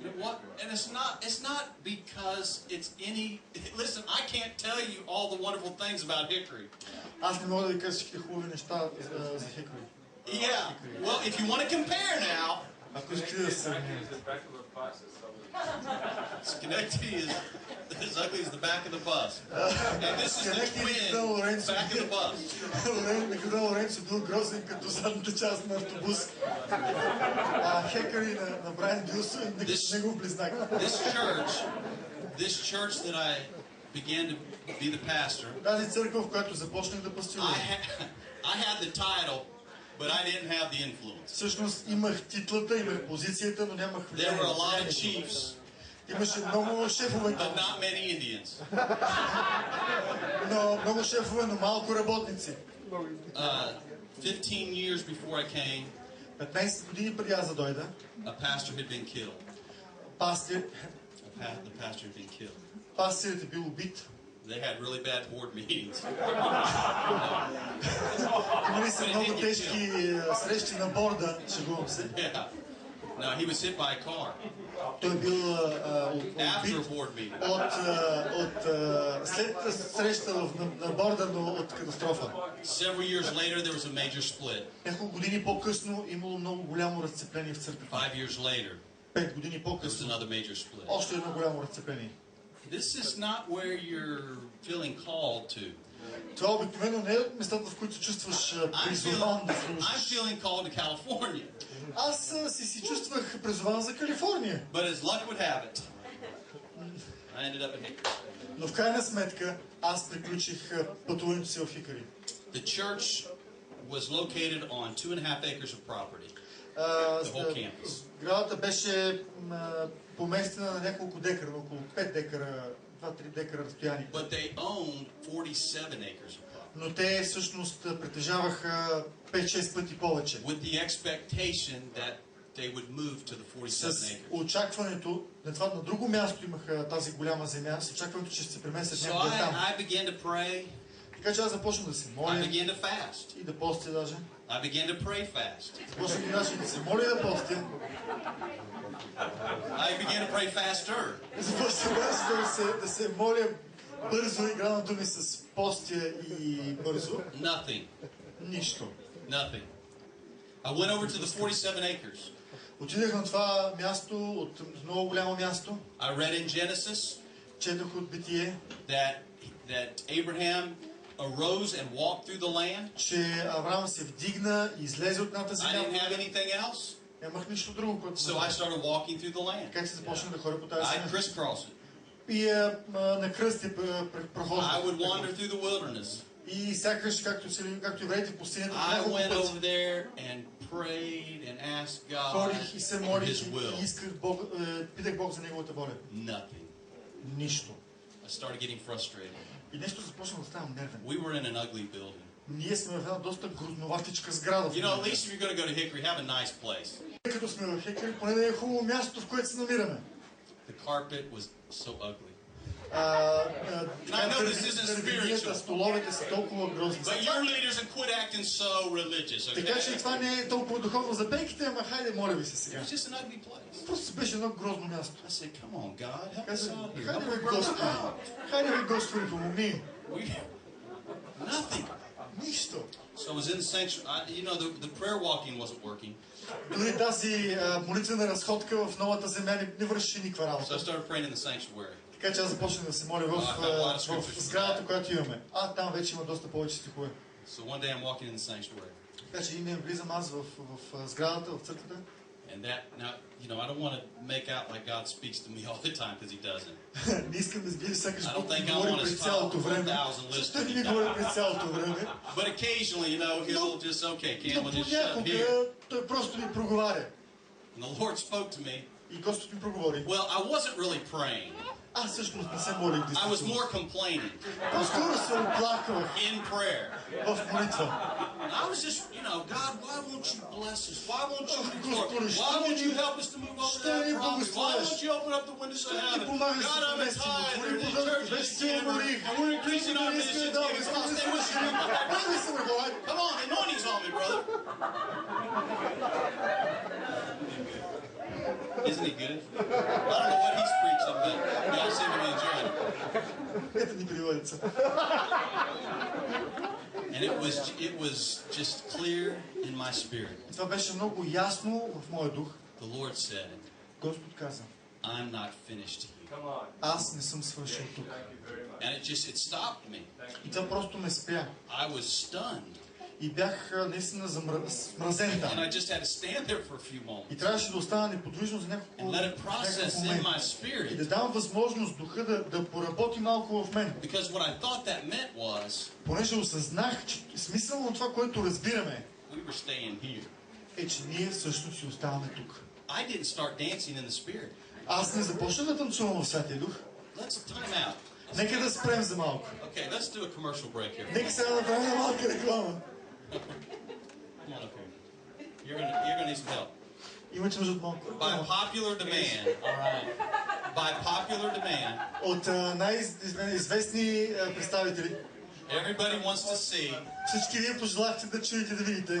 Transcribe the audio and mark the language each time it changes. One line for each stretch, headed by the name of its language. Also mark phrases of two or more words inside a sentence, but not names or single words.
English: What? And it's not because it's any... Listen, I can't tell you all the wonderful things about Hickory.
Bulgarian: Аз не мога да ви кажа всички хубави неща за Хикори.
English: Yeah. Well, if you want to compare now...
Bulgarian: Ако искате да се сравним.
English: Schenectady is as ugly as the back of the bus. And this is the twin back of the bus.
Bulgarian: Лоренцо бил грозен като задната част на автобус. Хекъри на Брайан бил негов близнак.
English: This church that I began to be the pastor,
Bulgarian: тази църква, в която започнах да пастирувам,
English: I had the title, but I didn't have the influence.
Bulgarian: Всъщност имах титлата, имах позицията, но нямах влияние.
English: There were a lot of chiefs,
Bulgarian: имаше много шефове,
English: but not many Indians.
Bulgarian: Но много шефове, но малко работници.
English: 15 years before I came,
Bulgarian: 15 години преди аз да дойда,
English: a pastor had been killed. The pastor had been killed.
Bulgarian: Пастирът е бил убит.
English: They had really bad board meetings.
Bulgarian: Имали са много тежки срещи на борда, шегувам се.
English: Yeah. No, he was hit by a car.
Bulgarian: Той бил
English: After a board meeting.
Bulgarian: след среща на борда, но от катастрофа.
English: Several years later, there was a major split.
Bulgarian: Няколко години по-късно имало много голямо разцепление в църквата.
English: 5 years later,
Bulgarian: 5 години
English: there was
Bulgarian: по-късно
English: another major split.
Bulgarian: още едно голямо разцепление.
English: This is not where you're feeling called to.
Bulgarian: Това обикновено не е от местата, в които чувстваш призован да служиш.
English: I'm feeling called to California.
Bulgarian: Аз си чувствах призован за Калифорния.
English: But as luck would have it, I ended up in Hickory.
Bulgarian: Но в крайна сметка аз приключих пътуването си в Хикъри.
English: The church was located on 2.5 acres of property. The whole campus.
Bulgarian: Сградата беше поместена на няколко декара, около 5 декара, 2-3 декара разстояние.
English: But they owned 47 acres of property.
Bulgarian: Но те всъщност притежаваха 5-6 пъти повече.
English: With the expectation that they would move to the 47
Bulgarian: С
English: acres.
Bulgarian: очакването, на друго място имаха тази голяма земя, с очакването, че ще се преместят
English: So
Bulgarian: някъде там.
English: I began to pray.
Bulgarian: Така че аз започнах да се
English: I
Bulgarian: моля
English: began to fast.
Bulgarian: и да постя даже.
English: I began to pray fast.
Bulgarian: Започнах даже да се моля и да постя.
English: I began to pray faster.
Bulgarian: Започнах да се моля бързо, играното ми с постя и бързо.
English: Nothing.
Bulgarian: Нищо.
English: Nothing. I went over to the 47 acres.
Bulgarian: Отидах на това място, от много голямо място.
English: I read in Genesis
Bulgarian: Четох от Битие,
English: that Abraham arose and walked through the land.
Bulgarian: че Авраам се вдигна и излезе отната
English: I
Bulgarian: земя.
English: didn't have anything else.
Bulgarian: Нямах нищо друго, което
English: So I started walking through the land.
Bulgarian: Така че започнах да ходя по тази
English: I
Bulgarian: земя.
English: crisscrossed it.
Bulgarian: И на кръсти прохождах.
English: I would wander through the wilderness.
Bulgarian: И сякаш, както евреите в пустинята,
English: I
Bulgarian: няколко
English: went over
Bulgarian: пъти
English: there and prayed and asked God
Bulgarian: ходих и се
English: for
Bulgarian: молих
English: His will.
Bulgarian: и исках питах Бог за Неговата воля.
English: Nothing.
Bulgarian: Нищо.
English: I started getting frustrated.
Bulgarian: И нещо започна да ставам нервен.
English: We were in an ugly building.
Bulgarian: Ние сме в една доста грозноватичка сграда.
English: You know, at least if you're going to go to Hickory, have a nice place.
Bulgarian: Като сме в Хикъри, поне да е хубаво място, в което се намираме.
English: The carpet was so ugly.
Bulgarian: Столовете са толкова грозни.
English: But your leaders have quit acting so religious.
Bulgarian: Така че това не е толкова духовно за пейките, ама хайде, моля ви се сега.
English: It was just an ugly place.
Bulgarian: Просто беше едно грозно място.
English: I said, come on, God, help us
Bulgarian: Казах,
English: out here.
Bulgarian: хайде
English: Help
Bulgarian: ви
English: us
Bulgarian: Господи,
English: out.
Bulgarian: хайде ви Господи, помогни.
English: Nothing.
Bulgarian: Нищо.
English: So I was in the sanctuary. You know, the prayer walking wasn't working.
Bulgarian: Дори тази молитвена разходка в новата земя не върши никаква
English: So I
Bulgarian: работа.
English: started praying in the sanctuary.
Bulgarian: Така че аз започнах да се моля в сградата, която имаме. Там вече има доста повече стихове.
English: So one day I'm walking in the sanctuary.
Bulgarian: Така че име влизам аз в сградата, в църквата.
English: And that, now, you know, I don't want to make out like God speaks to me all the time because He doesn't.
Bulgarian: Не искам да изглежда сякаш
English: I don't
Bulgarian: Бог
English: think
Bulgarian: ми
English: I
Bulgarian: говори
English: want
Bulgarian: през
English: to
Bulgarian: цялото
English: follow
Bulgarian: време.
English: 1,000
Bulgarian: Защо
English: listeners.
Bulgarian: не ми говори през цялото време?
English: But occasionally, you know, He'll just, okay, Cam,
Bulgarian: Но
English: we'll just shut up here.
Bulgarian: понякога той просто ми проговаря.
English: And the Lord spoke to me.
Bulgarian: И Господ ми проговори.
English: Well, I wasn't really praying.
Bulgarian: Аз всъщност не се молих
English: I was
Bulgarian: действително.
English: more complaining
Bulgarian: По-скоро се оплаквах
English: in prayer.
Bulgarian: в молитва.
English: And I was just, you know, God, why won't you bless us? Why won't you
Bulgarian: Господи,
English: restore? Why won't you help us to move over
Bulgarian: Що
English: that
Bulgarian: ни
English: property? Why
Bulgarian: благославяш?
English: won't you open up the windows of
Bulgarian: Що ни
English: heaven?
Bulgarian: помагаш
English: God,
Bulgarian: да
English: I'm a
Bulgarian: преместим
English: tither,
Bulgarian: отвори
English: the
Bulgarian: продължи,
English: church
Bulgarian: вече
English: is
Bulgarian: се
English: giver,
Bulgarian: уморих.
English: and we're increasing our missions.
Bulgarian: Моля ви се, Бога.
English: Come on, the anointing's on me, brother. Isn't he good? I don't know what he's preaching, but y'all seem to be enjoying it.
Russian: Это не переводится.
English: And it was just clear in my spirit.
Bulgarian: Това беше много ясно в моя дух.
English: The Lord said,
Bulgarian: Господ каза,
English: I'm not finished here.
Bulgarian: аз не съм свършил тук.
English: And it stopped me.
Bulgarian: И това просто ме спря.
English: I was stunned.
Bulgarian: И бях наистина смразен там.
English: And I just had to stand there for a few moments.
Bulgarian: И трябваше да остана неподвижно за няколко моменти. И да дам възможност духа да поработи малко в мен.
English: Because what I thought that meant was,
Bulgarian: понеже осъзнах, че смисъл на това, което разбираме,
English: we were staying here.
Bulgarian: е, че ние всъщност си оставаме тук.
English: I didn't start dancing in the spirit.
Bulgarian: Аз не започнах да танцувам в Святия Дух.
English: Let's time out.
Bulgarian: Нека да спрем за малко.
English: Okay, let's do a commercial break here.
Bulgarian: Нека сега да направим една малка реклама.
English: Come on up here. You're gonna need some help.
Bulgarian: Имате нужда от малко.
English: By popular demand, all right. By popular demand.
Bulgarian: От най-известни представители.
English: Everybody wants to see.
Bulgarian: Всички вие пожелахте да чуете, да видите.